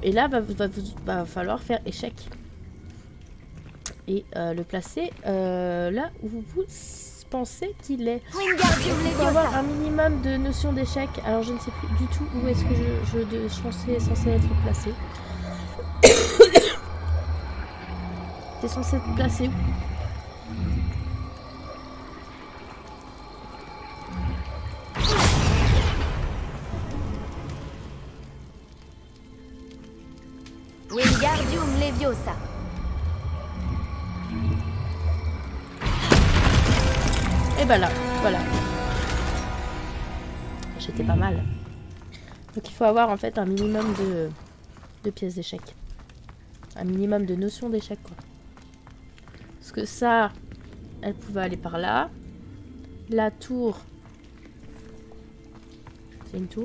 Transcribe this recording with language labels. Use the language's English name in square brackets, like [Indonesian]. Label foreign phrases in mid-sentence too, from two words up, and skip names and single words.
[French] Et là, va falloir faire échec. Et le placer là où vous pensez qu'il est. Il faut avoir un minimum de notion d'échec. Alors, je ne sais plus du tout où est-ce que je suis censé être placé. T'es censé être placé où? Wingardium Leviosa. Et ben là, voilà. J'étais pas mal. Donc il faut avoir en fait un minimum de pièces d'échec. Un minimum de notion d'échec quoi. Parce que ça, elle pouvait aller par là. La tour, c'est une tour.